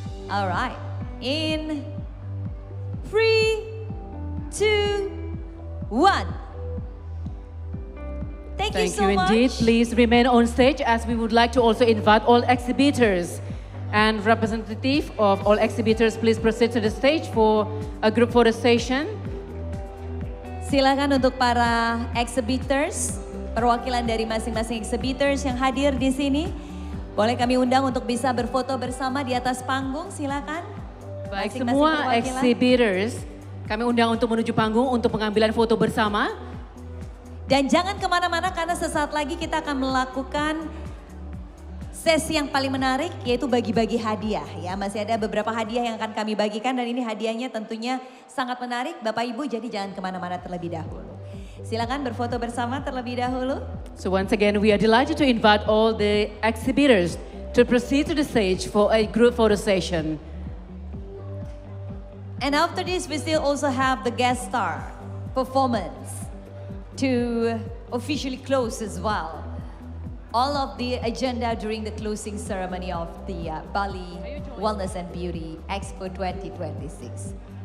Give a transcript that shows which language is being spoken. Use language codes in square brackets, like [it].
[en] Alright, in 3, 2, 1. Thank you so much. Indeed. Please remain on stage as we would like to also invite all exhibitors and representative of all exhibitors. Please proceed to the stage for a group photo session. [id] Silakan untuk para exhibitors, perwakilan dari masing-masing exhibitors yang hadir di sini. Boleh kami undang untuk bisa berfoto bersama di atas panggung, silakan. Baik, Masing-masing semua perwakilan. exhibitors kami undang untuk menuju panggung untuk pengambilan foto bersama. Dan jangan kemana-mana karena sesaat lagi kita akan melakukan sesi yang paling menarik yaitu bagi-bagi hadiah ya. Masih ada beberapa hadiah yang akan kami bagikan dan ini hadiahnya tentunya sangat menarik Bapak Ibu, jadi jangan kemana-mana terlebih dahulu. Silakan berfoto bersama terlebih dahulu. [en] So once again we are delighted to invite all the exhibitors to proceed to the stage for a group photo session. And after this we still also have the guest star performance to officially close as well all of the agenda during the closing ceremony of the Bali Wellness and Beauty Expo 2026.